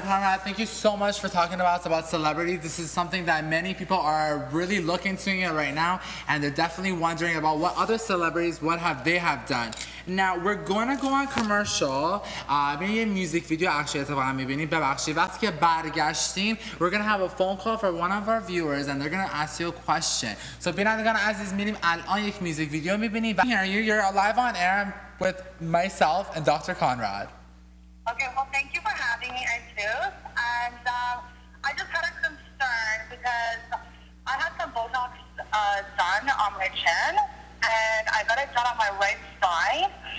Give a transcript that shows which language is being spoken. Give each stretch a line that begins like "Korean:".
English: Conrad, thank you so much for talking to us about celebrities. This is something that many people are really looking to right now, and they're definitely wondering about what other celebrities, what have they have done. Now, we're going to go on commercial.
Persian: یه
English: music video actually
Persian: اتفاقا میبینید. ببخشید. وقتی که برگشتیم,
English: we're going to have a phone call for one of our viewers and they're going to ask you a question.
Persian: So بینندگان عزیز, میریم الان یک
English: music video
Persian: میبینید.
English: Here you're live on air with myself and Dr. Conrad. Okay, well, thank you for having me, Aitous. And I just had a concern because I had some Botox done on my chin, and I got it done on my right side.